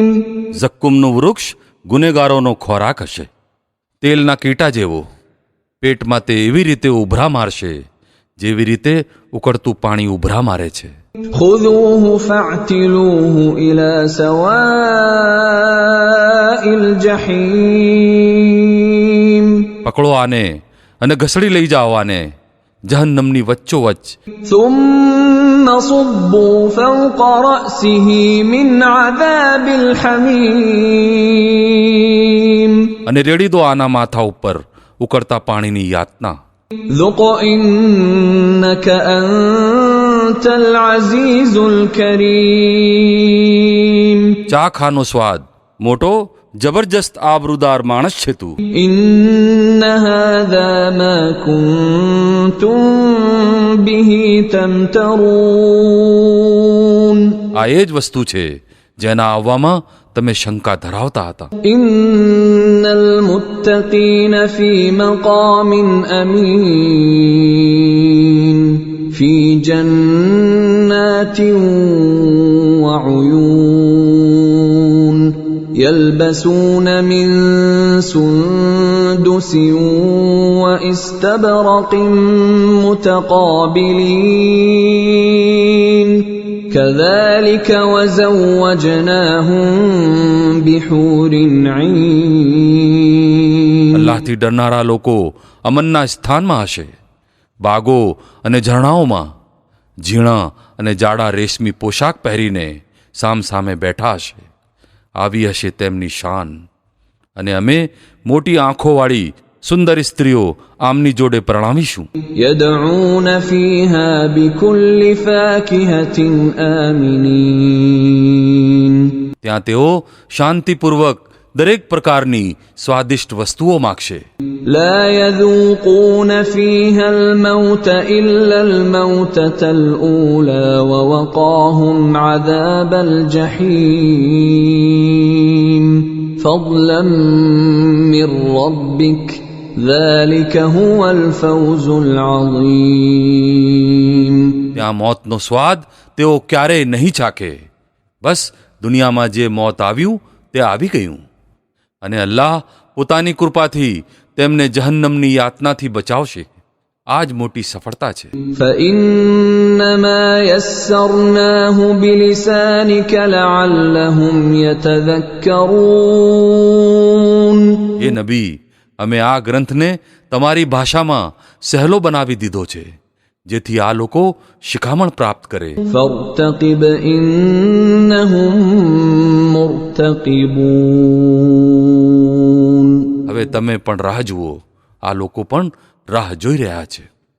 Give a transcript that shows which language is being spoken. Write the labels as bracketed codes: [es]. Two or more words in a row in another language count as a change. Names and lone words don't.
[gu] ઝક્કુમનું વૃક્ષ ગુનેગારોનો ખોરાક હશે, તેલના કીટા જેવો. પેટમાં તે એવી રીતે ઉભરા મારશે જેવી રીતે ઉકળતું પાણી ઉભરા મારે છે. [ar] خذوه فاعتلوه إلى سواء الجحيم. [gu] પકડો આને અને ઘસડી લઈ જાઓ આને જહન્નમની વચ્ચોવચ્ચ. [ar] ثم صبوا فوق رأسه من عذاب الحميم. [gu] અને રેડી દો આના માથા ઉપર ઉકળતા પાણીની યાતના. [ar] ذق إنك أنت العزيز الكريم. [gu] ચાખાનો સ્વાદ, મોટો જબરજસ્ત આબરૂદાર માણસ છે તું. [ar] إن هذا ما كنتم به تمترون. [gu] આ એ જ વસ્તુ છે જેના આવવામાં તમે શંકા ધરાવતા હતા. [ar] إن المتقين في مقام أمين في جنات وعيون يلبسون من سندس واستبرق متقابلين كذلك وزوجناهم بحور عين. [gu] અલ્લાહથી ડરનારા લોકો અમનના સ્થાનમાં હશે, બાગો અને ઝરણાઓમાં ઝીણા અને જાડા રેશમી પોશાક પહેરીને સામસામે બેઠા હશે. આવી હશે તેમની શાન. અને અમે મોટી આંખોવાળી સુંદર સ્ત્રીઓ આમની જોડે પ્રણામીશું. [ar] يدعون فيها بكل فاكهة آمنين. [gu] ત્યાં તેઓ શાંતિપૂર્વક દરેક પ્રકારની સ્વાદિષ્ટ વસ્તુઓ માગશે. [ar] لا يذوقون فيها الموت إلا الموتة الأولى ووقاهم عذاب الجحيم فضلا من ربك ذلك هو الفوز العظيم. [gu] ત્યાં મોતનો સ્વાદ તેઓ ક્યારેય નહીં ચાખે. બસ દુનિયામાં જે મોત આવ્યું તે આવી ગયું. અને અલ્લાહ પોતાની કૃપાથી તેમને જહન્નમની યાતનાથી બચાવશે. આ જ મોટી સફળતા છે. [ar] فإنما يسرناه بلسانك لعلهم يتذكرون. [gu] એ નબી, અમે આ ગ્રંથને તમારી ભાષામાં સહેલો બનાવી દીધો છે જેથી આ લોકો શિખામણ પ્રાપ્ત કરે. [ar] فارتقب إنهم مرتقبون [gu] હવે તમે પણ રાહ જુઓ, આ લોકો પણ રાહ જોઈ રહ્યા છે.